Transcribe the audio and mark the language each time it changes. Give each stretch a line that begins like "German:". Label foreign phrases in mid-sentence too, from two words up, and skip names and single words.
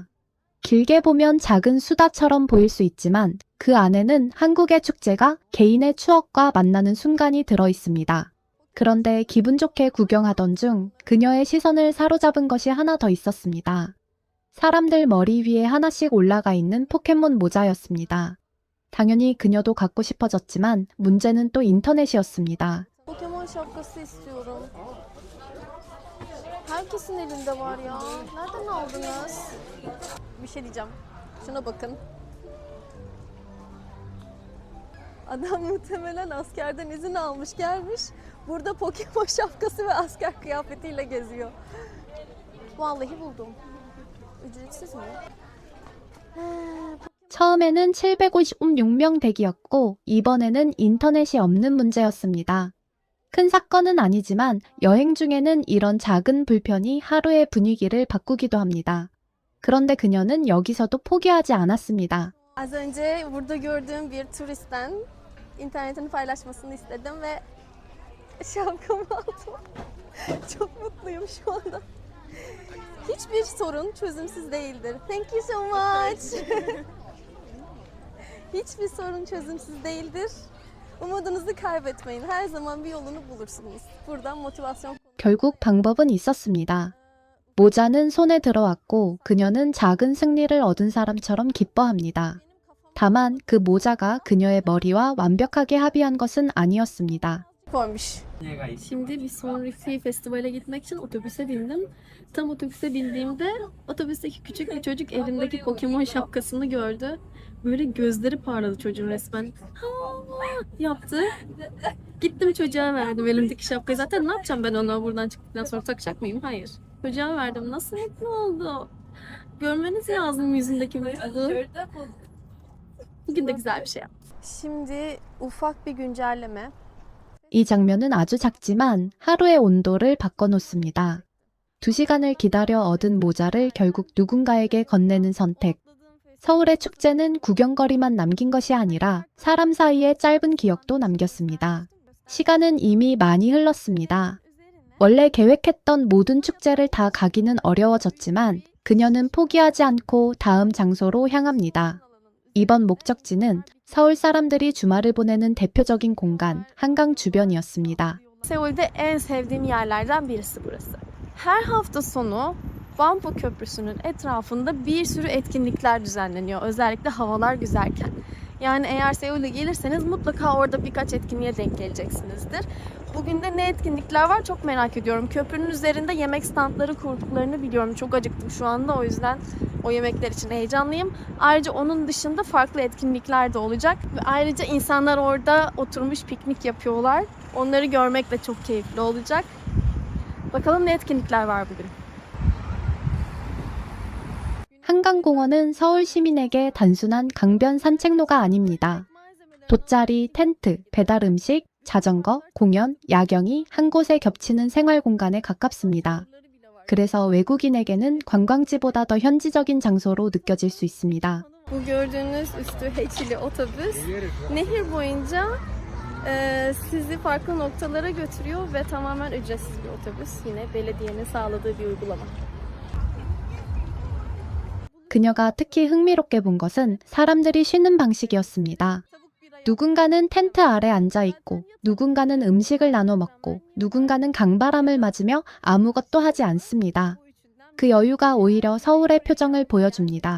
Korean: 길게 보면 작은 수다처럼 보일 수 있지만 그 안에는 한국의 축제가 개인의 추억과 만나는 순간이 들어 있습니다. 그런데 기분 좋게 구경하던 중 그녀의 시선을 사로잡은 것이 하나 더 있었습니다. 사람들 머리 위에 하나씩 올라가 있는 포켓몬 모자였습니다. 당연히 그녀도 갖고 싶어졌지만 문제는 또 인터넷이었습니다.
Turkish: Pokemon şapkası istiyorum. Herkesin elinde var ya. Nereden aldınız? Bir şey diyeceğim. Şuna bakın. Adam muhtemelen askerden izin almış gelmiş. Burada Pokemon şapkası ve asker kıyafetiyle geziyor. Vallahi buldum. Ücretsiz mi?
Korean: 처음에는 756명 대기였고 이번에는 인터넷이 없는 문제였습니다. 큰 사건은 아니지만 여행 중에는 이런 작은 불편이 하루의 분위기를 바꾸기도 합니다. 그런데 그녀는 여기서도 포기하지 않았습니다.
Turkish: Az önce burada gördüğüm bir turistten internetini paylaşmasını istedim ve şapkamı aldım. Çok mutluyum şu anda. Hiçbir sorun çözümsüz değildir.
English: Thank you so much.
Turkish: Hiçbir sorun çözümsüz değildir. Umudunuzu kaybetmeyin. Her zaman bir yolunu bulursunuz. Buradan motivasyon.
Korean: 결국 방법은 있었습니다. 모자는 손에 들어왔고 그녀는 작은 승리를 얻은 사람처럼 기뻐합니다. 다만 그 모자가 그녀의 머리와 완벽하게 합의한 것은 아니었습니다.
Turkish: Koymuş. Şimdi bir sonraki festivale gitmek için otobüse bindim. Tam otobüse bindiğimde otobüsteki küçük bir çocuk elindeki Pokemon şapkasını gördü. Böyle gözleri parladı çocuğun resmen. Ha yaptı. Gittim çocuğa verdim elimdeki şapkayı. Zaten ne yapacağım ben ona buradan çıktıktan sonra takacak mıyım? Hayır. Çocuğa verdim. Nasıl mutlu oldu. Görmeniz lazım yüzündeki mutluluğu. Bugün de güzel bir şey yaptım. Şimdi ufak bir güncelleme.
Korean: 이 장면은 아주 작지만 하루의 온도를 바꿔놓습니다. 2시간을 기다려 얻은 모자를 결국 누군가에게 건네는 선택. 서울의 축제는 구경거리만 남긴 것이 아니라 사람 사이에 짧은 기억도 남겼습니다. 시간은 이미 많이 흘렀습니다. 원래 계획했던 모든 축제를 다 가기는 어려워졌지만 그녀는 포기하지 않고 다음 장소로 향합니다. 이번 목적지는 서울 사람들이 주말을 보내는 대표적인 공간, 한강 주변이었습니다.
Turkish: Seul'de en sevdiğim yerlerden birisi burası. Her hafta sonu Banpo Köprüsü'nün etrafında bir sürü etkinlikler düzenleniyor. Özellikle havalar güzelken. Yani eğer Seul'e gelirseniz mutlaka orada birkaç etkinliğe denk geleceksinizdir. Bugün de ne etkinlikler var çok merak ediyorum. Köprünün üzerinde yemek standları kurduklarını biliyorum. Çok acıktım şu anda o yüzden o yemekler için heyecanlıyım. Ayrıca onun dışında farklı etkinlikler de olacak. Ve ayrıca insanlar orada oturmuş piknik yapıyorlar. Onları görmek de çok keyifli olacak. Bakalım ne etkinlikler var bugün.
Korean: 한강공원은 서울 시민에게 단순한 강변 산책로가 아닙니다. 돗자리, 텐트, 배달 음식, 자전거, 공연, 야경이 한 곳에 겹치는 생활 공간에 가깝습니다. 그래서 외국인에게는 관광지보다 더 현지적인 장소로 느껴질 수 있습니다.
Turkish: Bu gördüğünüz üstü H ile otobüs nehir boyunca sizi farklı noktalara götürüyor ve tamamen ücretsiz bir otobüs. Yine belediyenin sağladığı bir uygulama.
Korean: 그녀가 특히 흥미롭게 본 것은 사람들이 쉬는 방식이었습니다. 누군가는 텐트 아래 앉아 있고, 누군가는 음식을 나눠 먹고, 누군가는 강바람을 맞으며 아무것도 하지 않습니다. 그 여유가 오히려 서울의 표정을 보여줍니다.